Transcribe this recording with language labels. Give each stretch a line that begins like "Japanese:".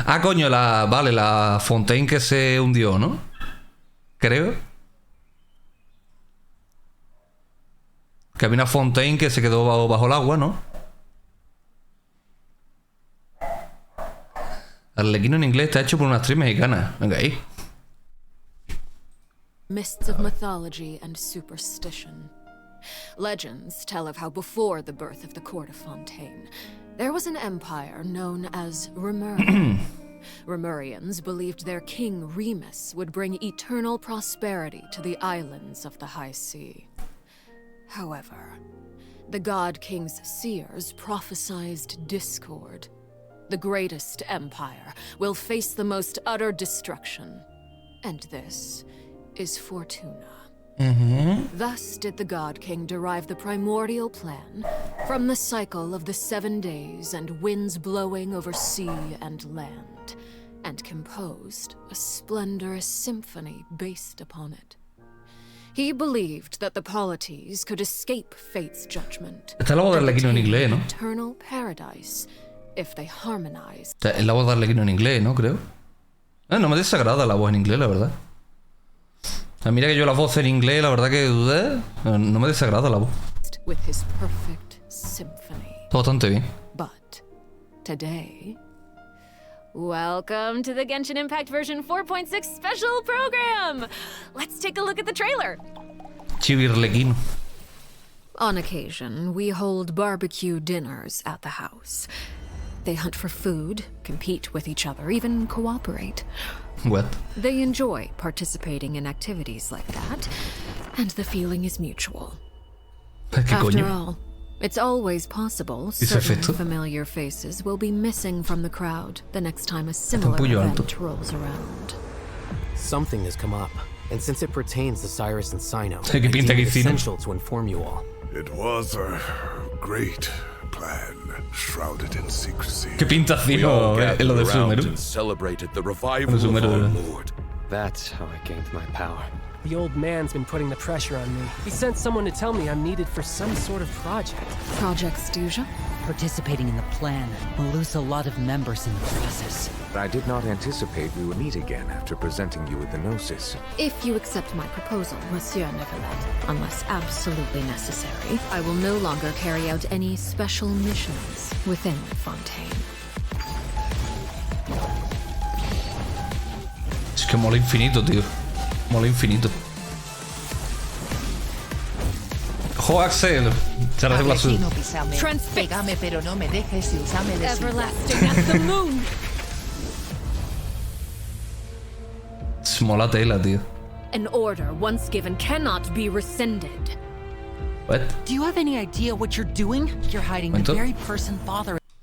Spanish: Ah, coño, vale, la Fontaine que se hundió, ¿no? Creo. Que había una Fontaine que se quedó bajo el agua, ¿no? Arlecchino en inglés está hecho por una actriz mexicana. Venga ahí.
English: Mists of mythology and superstition. Legends tell of how before the birth of the court of Fontaine, there was an empire known as Remuria. Remurians believed their king Remus would bring eternal prosperity to the islands of the high sea. However, the god king's seers prophesied discord. The greatest empire will face the most utter destruction. And this is Fortuna. Thus did the God King derive the primordial plan from the cycle of the 7 days and winds blowing over sea and land, and composed a splendorous symphony based upon it. He believed that the polities could escape fate's judgment
Spanish: Está la voz de Arlecchino en inglés, ¿no?
English: eternal paradise if they harmonized.
Spanish: O sea, es la voz de Arlecchino en inglés, ¿no? Creo. No me desagrada la voz en inglés, la verdad. O sea, mira que yo la voz en inglés, la verdad que no me desagrada la voz.
English: With his perfect symphony.
Spanish: Está bastante bien.
English: But today, welcome to the GenshinImpact version 4.6 special program. Let's take a look at the trailer. Chibi Arlecchino. On occasion, we hold barbecue dinners at the house. They hunt for food, compete with each other, even cooperate. What? They enjoy participating in activities like that, and the feeling is mutual. After all, it's always possible certain familiar faces will be missing from the crowd the next time a similar event rolls around. Something has come up, and since it pertains to Cyrus and Sino, I deem it essential to inform you all. It was a great plan, shrouded in secrecy.
Spanish: ¿Qué pinta Sino en lo de Sumeru?
English: Celebrated the revival of our Lord. That's how I gained my power. The old man's been putting the pressure on me. He sent someone to tell me I'm needed for some sort of project. Project Stuja? Participating in the plan will lose a lot of members in the process. I did not anticipate we would meet again after presenting you with the Gnosis. If you accept my proposal, Monsieur Nevelet, unless absolutely necessary, I will no longer carry out any special missions within Fontaine.
Spanish: Es que mola infinito, tío. Mola infinito. ¡Jo, Axel! Se recibe la suya. Pégame, pero no me dejes y usame de
English: Everlasting as the moon.
Spanish: Mola tela, tío.
English: An order once given cannot be rescinded. What? Do you have any idea what you're doing? You're hiding the very person Father.